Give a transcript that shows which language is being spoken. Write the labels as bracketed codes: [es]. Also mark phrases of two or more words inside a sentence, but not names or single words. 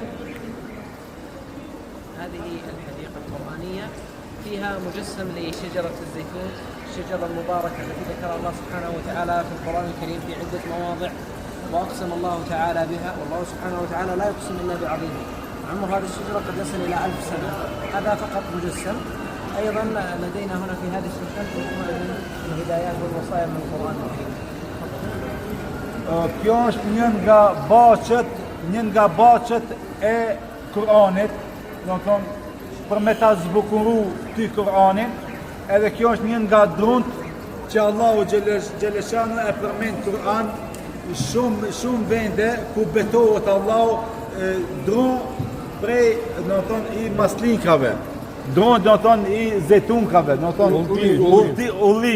[ar] هذه الحديقة القرآنية فيها مجسم لشجرة الزيتون، الشجرة المباركة التي ذكرها الله سبحانه وتعالى في القرآن الكريم في عدة مواضع، وأقسم الله تعالى بها، والله سبحانه وتعالى لا يقسم إلا بعظيمه. عمر هذه الشجرة قد يصل إلى 1000 سنة. هذا فقط مجسم. أيضا لدينا هنا في هذه السلسلة مجموعة من الهدايات والوصايا من القرآن الكريم. [sq] Kjo është një nga baqet e Kur'anit, do të thonë për me ta zbukuru ty Kur'anin, edhe kjo është një nga drunt që Allahu Gjeleshanu e përmend Kur'an shumë vende ku betohet Allahu drun prej do të thonë i maslinkave, drun do të thonë i zetunkave, do të thonë ulli.